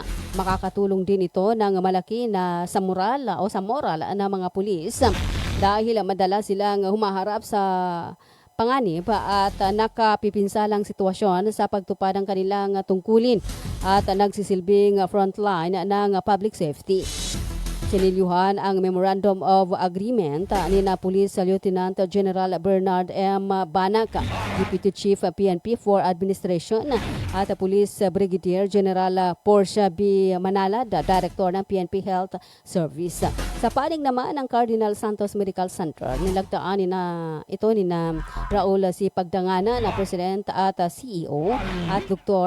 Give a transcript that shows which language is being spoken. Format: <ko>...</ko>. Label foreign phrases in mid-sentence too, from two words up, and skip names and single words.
<tl>Makakatulong din ito ng malaki na sa moral ng mga pulis dahil madalas silang humaharap sa panganib at nakapipinsalang sitwasyon sa pagtupad ng kanilang tungkulin at nagsisilbing frontline ng</tl> <en>public safety.</en> <tl>Sinilyuhan ang</tl> <en>Memorandum of Agreement</en> <tl>ni na Police Lieutenant General Bernard M. Banac,</tl> <en>Deputy Chief PNP for Administration,</en> <tl>at Police Brigadier General Portia B. Manalad, Director ng PNP Health Service. Sa panig naman ng Cardinal Santos Medical Center, nilagdaan ito ni Raul C. Pagdangana na President at CEO at Dr.</tl>